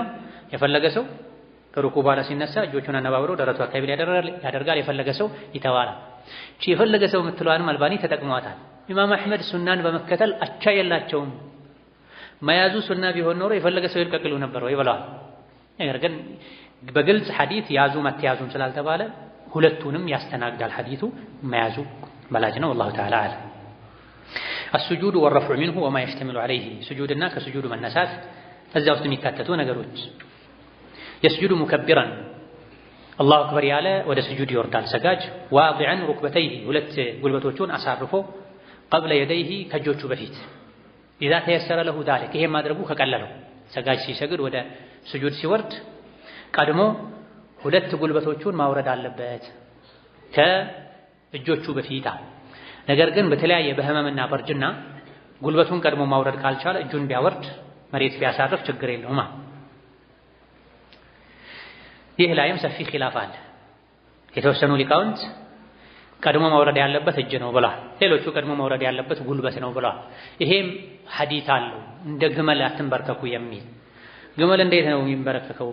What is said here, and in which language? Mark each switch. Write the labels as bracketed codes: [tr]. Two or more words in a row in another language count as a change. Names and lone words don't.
[am] የፈለገ ሰው ከሩኩ በኋላ ሲነሳ እጆቹን አነባብሮ ደረቱ አካባቢ ያደርጋል። የፈለገ ሰው ይተዋል። እቺ የፈለገ ሰው የምትለዋንም አልባኒ ተጠቅሟታል። ኢማም አሕመድ ሱናን በመከተል አቻ የላቸውም። መያዙ ሱና ቢሆን ኖሮ የፈለገ ሰው ይልቀቅሉ ነበር ወይ ብለዋል። ነገር ግን በግልጽ ሐዲት ያዙ መተያዙም ስላልተባለ ሁለቱንም ያስተናግዳል። ሐዲቱ መያዙ በላጭ ነው። [ar] والله تعالى أعلم. السجود والرفع منه وما يشتمل عليه سجودنا كسجود [am] መነሳት እዚያ ውስጥ የሚካተቱ ነገሮች [ar] يسجد مكبرا الله أكبر [am] ያለ ወደ ስጁድ ይወርዳል ሰጋጅ [ar] واضعا ركبتيه [am] ሁለት ጉልበቶቹን አሳርፎ [ar] قبل يديه [am] ከእጆቹ በፊት [ar] إذا تيسر له ذلك [am] ይሄ ማድረጉ ከቀለለው ሰጋጅ ሲሰግድ ወደ ስጁድ ሲወርድ ቀድሞ ሁለት ጉልበቶቹን ማውረድ አለበት ከእጆቹ በፊት። ነገር ግን በተለያየ በህመምና በርጅና ጉልበቱን ቀድሞ ማውረድ ካልቻለ እጁን ቢያወርድ መሬት ቢያሳርፍ ችግር የለውም። ይህ ላይም ሰፊ ኺላፍ አለ። የተወሰኑ ሊቃውንት ቀድሞ መውረድ ያለበት እጅ ነው ብለዋል። ሌሎቹ ቀድሞ መውረድ ያለበት ጉልበት ነው ብለዋል። ይሄም ሐዲት አለው እንደ ግመል አትንበርከኩ የሚል። ግመል እንዴት ነው የሚንበረከከው?